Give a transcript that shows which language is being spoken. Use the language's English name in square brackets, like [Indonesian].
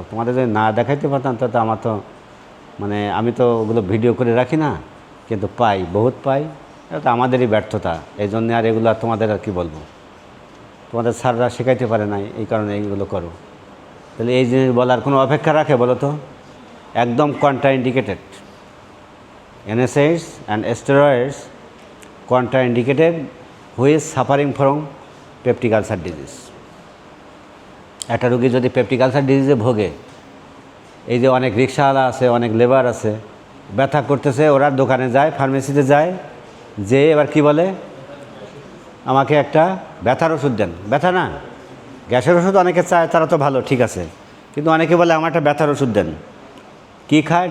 [Bangla] তোমাদের যদি না দেখাইতে পারতাম, তাতে আমার তো মানে আমি তো ওগুলো ভিডিও করে রাখি না, কিন্তু পাই, বহুত পাই, এটা তো আমাদেরই ব্যর্থতা। এই জন্যে আর এগুলো তোমাদের আর কী বলবো, তোমাদের স্যাররা শেখাইতে পারে নাই, এই কারণে এইগুলো করো। তাহলে এই জিনিস বলার কোনো অপেক্ষা রাখে বলো তো, একদম contraindicated. [English] NSAIDs and steroids contraindicated who is suffering from peptic ulcer disease. [Bangla] একটা রোগী যদি পেপটিক আলসার ডিজিজে ভোগে, এই যে অনেক রিক্সাওয়ালা আছে, অনেক লেবার আছে, ব্যথা করতেছে, ওরা দোকানে যায়, ফার্মেসিতে যায়, যে এবার কি বলে, আমাকে একটা ব্যথার ওষুধ দেন। ব্যথা না, গ্যাসের ওষুধ অনেকে চায়, তারা তো ভালো, ঠিক আছে, কিন্তু অনেকে বলে আমার একটা ব্যথার ওষুধ দেন। কি খায়?